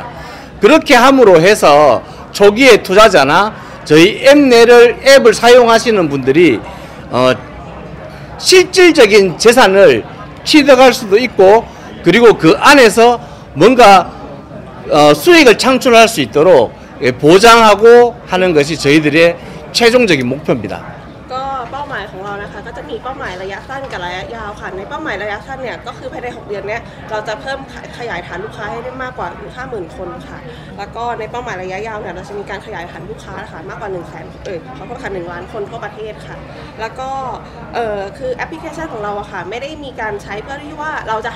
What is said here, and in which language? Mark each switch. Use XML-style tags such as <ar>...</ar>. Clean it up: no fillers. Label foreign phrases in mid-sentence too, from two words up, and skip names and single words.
<ko>그렇게 함으로 해서 초기에 투자자나 저희 앱을 사용하시는 분들이 실질적인 재산을 취득할 수도 있고 그리고 그 안에서 뭔가 수익을 창출할 수 있도록 보장하고 하는 것이 저희들의 최종적인 목표입니다.</ko> <th>ก็เป้าหมายของเรานะคะก็จะมีเป้าหมายระยะสั้นกับระยะยาวค่ะในเป้าหมายระยะสั้นเนี่ยก็คือภายใน6 เดือนเนี้ยเราจะเพิ่มขยายฐานลูกค้าให้ได้มากกว่า 50,000 คนค่ะแล้วก็ในเป้าหมายระยะยาวเนี่ยเราจะมีการขยายฐานลูกค้าค่ะมากก ว่าเขาก็ค่ะ1 ล้านคนทั่วประเทศค่ะแล้วก็คือแอปพลิเคชันของเราอะค่ะไม่ได้มีการใช้เพื่อที่ว่าเราจะ</th>